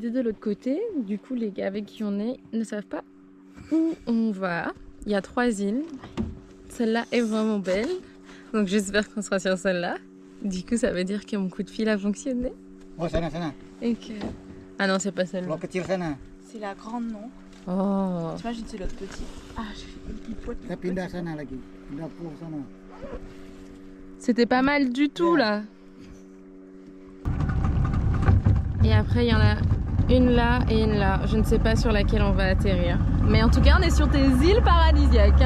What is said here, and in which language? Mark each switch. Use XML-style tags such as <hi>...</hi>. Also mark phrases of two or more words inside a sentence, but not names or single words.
<fr>l'autre côté. Du coup, les gars avec qui on est ne savent pas où on va. Il y a 3 îles. Celle-là est vraiment belle. Donc j'espère qu'on sera sur celle-là. Du coup, ça veut dire que mon coup de fil a fonctionné.</fr> <id>Oh, sana.</id> <fr>Et que... Ah non, c'est pas celle-là.</fr> <id>Kecil sana.</id> <fr>C'est la grande, non? Oh. T'imagines, c'est l'autre petit. Ah, j'ai fait une pipote.</fr> <id>Kita pindah sana lagi. Pindah pulau sana.</id> <fr>C'était pas mal du tout là. Et après, il y en a une là et une là. Je ne sais pas sur laquelle on va atterrir. Mais en tout cas, on est sur des îles paradisiaques.</fr>